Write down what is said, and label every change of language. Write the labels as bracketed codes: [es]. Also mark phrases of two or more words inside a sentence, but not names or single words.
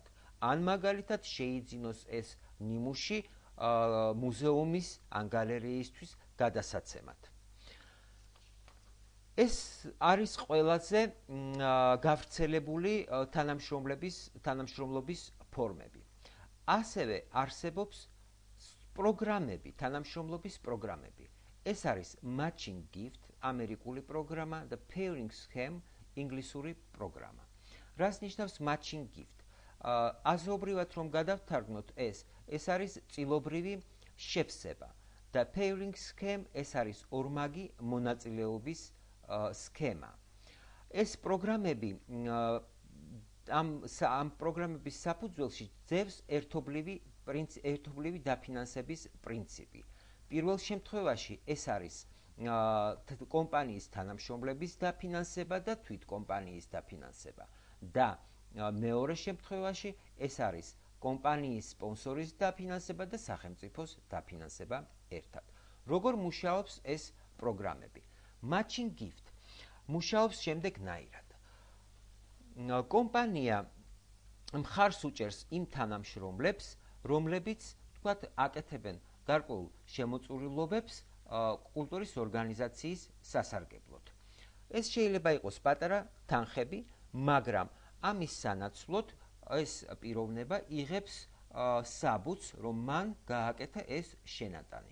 [ka] ან მაგალითად შეიძინოს ეს ნიმუში მუზეუმის ან გალერეისთვის გადასაცემად. ეს არის ყველაზე გავრცელებული თანამშრომლობის ფორმები. ასევე არსებობს პროგრამები, თანამშრომლობის პროგრამები. ეს არის [en] matching gift, [ka] ამერიკული პროგრამა და [en] pairing scheme, [ka] ინგლისური პროგრამა. რას ნიშნავს [en] matching gift? [ka] აზრობრივად რომ გადავთარგმნოთ ეს არის წილობრივი შევსება და [en] pairing scheme [ka] ეს არის ორმაგი მონაწილეობის სქემა. ეს პროგრამები ამ პროგრამების საფუძველში ძევს ერთობლივი დაფინანსების პრინციპი. პირველ შემთხვევაში ეს არის კომპანიის თანამშრომლების დაფინანსება და თვით კომპანიის დაფინანსება და მეორე შემთხვევაში ეს არის კომპანიის სპონსორის დაფინანსება და სახელმწიფოს დაფინანსება ერთად. როგორ მუშაობს ეს პროგრამები? [en] Matching gift [ka] მუშაობს შემდეგნაირად. კომპანია მხარს უჭერს იმ თანამშრომლებს, რომლებიც თქვათ აკეთებენ გარკვეულ შემოწურულობებს კულტურის ორგანიზაციის სასარგებლოდ. ეს შეიძლება იყოს პატარა თანხები, მაგრამ ამის სანაცვლოდ ეს პიროვნება იღებს საბუთს, რომ მან გააკეთა ეს შენატანი.